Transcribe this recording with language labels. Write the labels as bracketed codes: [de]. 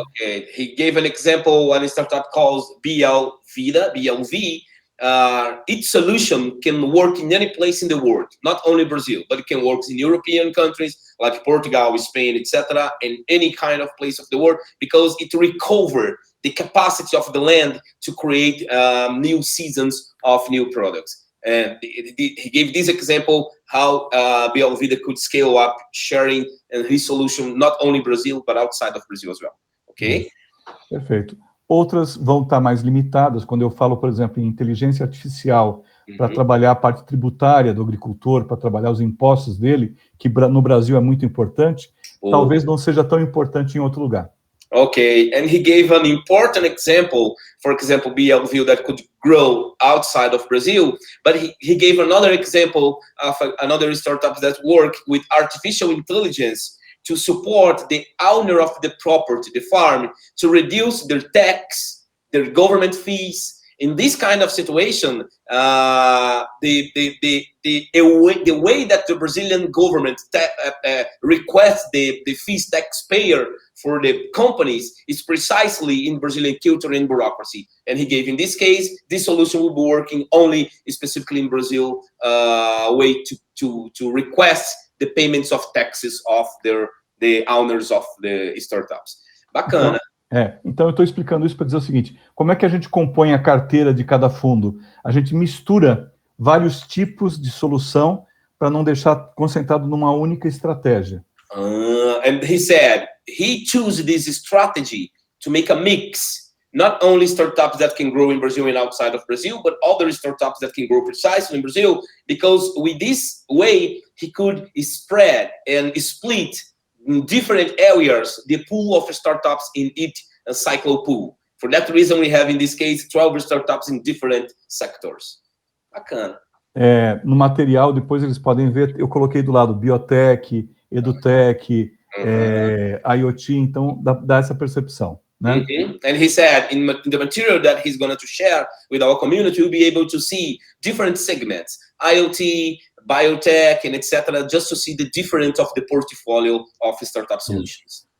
[en] Okay. He gave an example, one startup called BL Vida, BLV. Its solution can work in any place in the world, not only Brazil, but it can work in European countries like Portugal, Spain, etc., and any kind of place of the world, because it recovers the capacity of the land to create new seasons of new products. And he gave this example how BL Vida could scale up sharing and his solution not only Brazil, but outside of Brazil as well. Okay? [pt] Perfeito. Outras vão estar mais limitadas, quando eu falo, por exemplo, em inteligência artificial, para trabalhar a parte tributária do agricultor, para trabalhar os impostos dele, que no Brasil é muito importante, talvez não seja tão importante em outro lugar. [en] Okay, and he gave an important example, for example, BLV that could grow outside of Brazil, but he gave another example of another startup that work with artificial intelligence to support the owner of the property, the farm, to reduce their tax, their government fees. In this kind of situation, the way that the Brazilian government requests the fees taxpayer for the companies is precisely in Brazilian culture and bureaucracy. And he gave, in this case, this solution will be working only specifically in Brazil, way to request the payments of taxes of the owners of the startups. [pt] Bacana. Então eu estou explicando isso para dizer o seguinte: como é que a gente compõe a carteira de cada fundo? A gente mistura vários tipos de solução para não deixar concentrado numa única estratégia. [en] And he said he chose this strategy to make a mix, not only startups that can grow in Brazil and outside of Brazil, but other startups that can grow precisely in Brazil, because with this way he could spread and split in different areas the pool of startups in each Cyclo pool. For that reason, we have in this case 12 startups in different sectors. [pt] Bacana. No material, depois eles podem ver, eu coloquei do lado biotech, edutech, IoT, então dá essa percepção, né? [en] And he said in the material that he's going to share with our community, we'll be able to see different segments, IoT, biotech, and etc., just to see the difference of the portfolio of startup solutions.